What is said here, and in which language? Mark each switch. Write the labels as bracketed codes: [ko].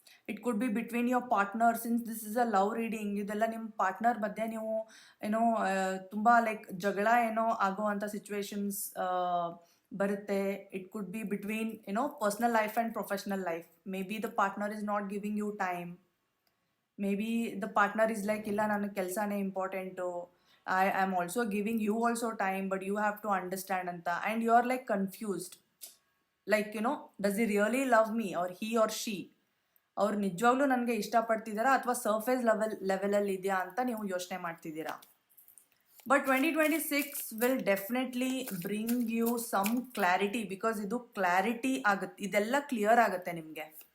[en] It could be between your partner. Since this is a love reading, [kn] ಇದೆಲ್ಲ ನಿಮ್ಮ partner ಮಧ್ಯೆ ನೀವು ತುಂಬ ಲೈಕ್ ಜಗಳ ಆಗೋ ಅಂಥ ಸಿಚುವೇಶನ್ಸ್ ಬರುತ್ತೆ. [en] It could be between personal life and professional life. Maybe the partner is not giving you time. Maybe the partner is like, [kn] ಇಲ್ಲ ನನಗೆ ಕೆಲಸನೇ important, [en] I am also giving you also time, but you have to understand anta. And you are like confused. Like does he really love me or he or she, [kn] ಅವ್ರು ನಿಜವಾಗ್ಲೂ ನನಗೆ ಇಷ್ಟಪಡ್ತಿದ್ದಾರಾ ಅಥವಾ surface ಲೆವೆಲಲ್ಲಿ ಇದೆಯಾ ಅಂತ ನೀವು ಯೋಚನೆ ಮಾಡ್ತಿದ್ದೀರಾ. [en] but 2026 will definitely bring you some clarity, because [kn] ಇದು ಕ್ಲಾರಿಟಿ ಆಗುತ್ತೆ, ಇದೆಲ್ಲ ಕ್ಲಿಯರ್ ಆಗುತ್ತೆ ನಿಮಗೆ.